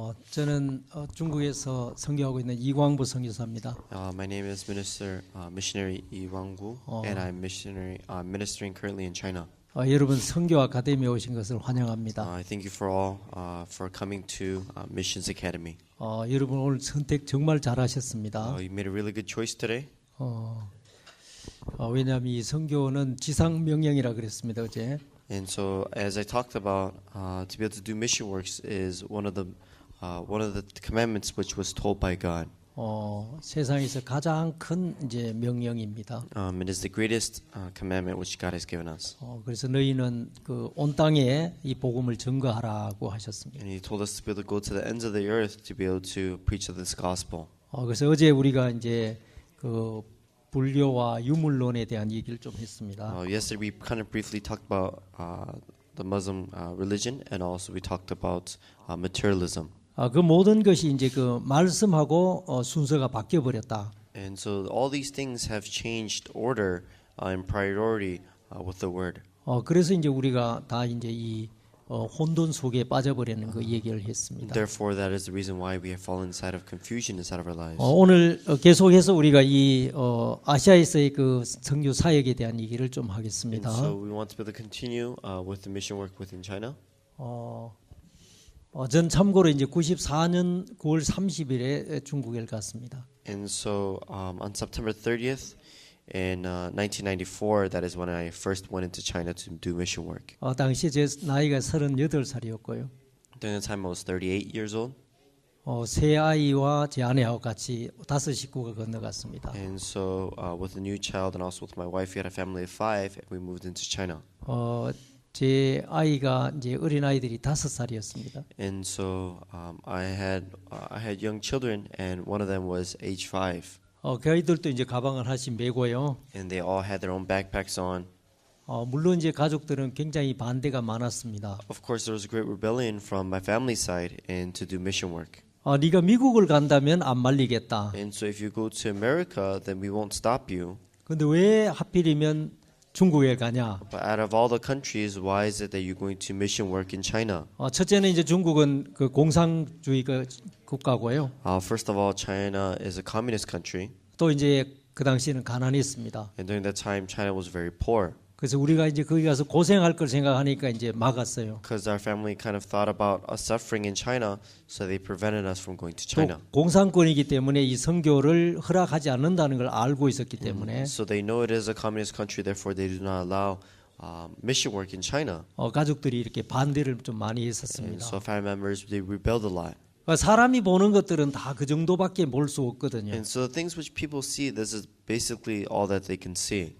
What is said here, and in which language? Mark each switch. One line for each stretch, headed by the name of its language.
Korean: 저는 중국에서 선교하고 있는 이광부 선교사입니다.
English: My name is Missionary Yi Wanggu, and I'm ministering currently in China.
Korean: 여러분 선교 아카데미에 오신 것을 환영합니다.
English: I thank you for all for coming to Missions Academy.
Korean: 여러분 오늘 선택 정말 잘하셨습니다.
English: You made a really good choice today.
Korean: 왜냐하면 이 선교는 지상 명령이라 그랬습니다 어제.
English: And so, as I talked about, to be able to do mission works is one of the commandments which was told by God.
Korean: 세상에서 가장 큰 이제 명령입니다.
English: It is the greatest commandment which God has given us.
Korean: 그래서 너희는 그 온 땅에 이 복음을 전가하라고 하셨습니다.
English: And He told us to be able to go to the ends of the earth to be able to preach this gospel.
Korean: 그래서 어제 우리가 이제 그 불교와 유물론에 대한 얘기를 좀 했습니다.
English: Yesterday we kind of briefly talked about the Muslim religion, and also we talked about materialism.
Korean: 그 모든 것이 이제 그 말씀하고 순서가 바뀌어 버렸다.
English: And so all these things have changed order and priority with the word.
Korean: 그래서 이제 우리가 다 이제 이 혼돈 속에 빠져버리는 그 얘기를 했습니다.
English: Therefore, that is the reason why we have fallen inside of confusion inside of our lives.
Korean: 오늘 계속해서 우리가 이 아시아에서의 그 선교 사역에 대한 얘기를 좀 하겠습니다.
English: And so we want to be able to continue with the mission work within China.
Korean: 전 참고로 이제 94년 9월 30일에 중국에 갔습니다.
English: And so on September 30th in 1994, that is when I first went into China to do mission work.
Korean: 당시 제 나이가 38살이었고요.
English: During the time I was 38 years old.
Korean: 세 아이와 제 아내하고 같이 5 식구가 건너갔습니다.
English: And so with a new child and also with my wife, we had a family of 5, and we moved into China.
Korean: 제 아이가 이제 어린 아이들이 5살이었습니다.
English: And so I had young children, and one of them was age 5.
Korean: 그 아이들도 이제 가방을 하나씩 메고요.
English: And they all had their own backpacks on.
Korean: 물론 이제 가족들은 굉장히 반대가 많았습니다.
English: Of course, there was a great rebellion from my family side and to do mission work.
Korean: 네가 미국을 간다면 안 말리겠다.
English: And so if you go to America, then we won't stop you.
Korean: 근데 왜 하필이면 중국에 가냐?
English: But out of all the countries, why is it that you're going to mission work in China?
Korean: 첫째는 이제 중국은 그 공산주의 국가고요.
English: First of all, China is a communist country.
Korean: 또 이제 그 당시에는 가난했습니다.
English: And during that time, China was very poor.
Korean: 그래서 우리가 이제 거기 가서 고생할 걸 생각하니까 이제 막았어요.
English: Because our family kind of thought about us suffering in China, so they prevented us from going to China.
Korean: 공산권이기 때문에 이 선교를 허락하지 않는다는 걸 알고 있었기 때문에.
English: So they know it is a communist country, therefore they do not allow mission work in China.
Korean: 가족들이 이렇게 반대를 좀 많이
English: And
Korean: 했었습니다.
English: so family members, they rebelled a lot.
Korean: 사람이 보는 것들은 다 그 정도밖에 볼 수 없거든요.
English: And so the things which people see, this is basically all that they can see.